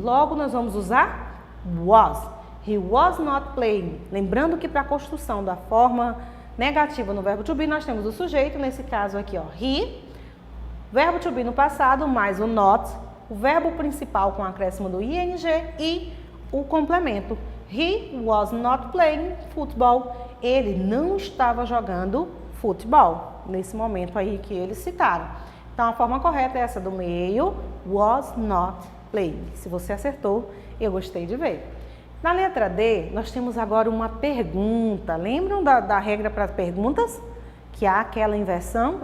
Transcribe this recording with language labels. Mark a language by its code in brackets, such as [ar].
[pt] Logo, nós vamos usar [en] was. He was not playing. [pt] Lembrando que para a construção da forma negativa no verbo to be, nós temos o sujeito, nesse caso aqui, ó, he. Verbo to be no passado, mais o not. O verbo principal com acréscimo do ing e o complemento. [en] He was not playing football. [pt] Ele não estava jogando futebol, nesse momento aí que eles citaram. Então, a forma correta é essa do meio, [en] was not playing. [pt] Se você acertou, eu gostei de ver. Na letra D, nós temos agora uma pergunta. Lembram da regra para perguntas? Que há aquela inversão?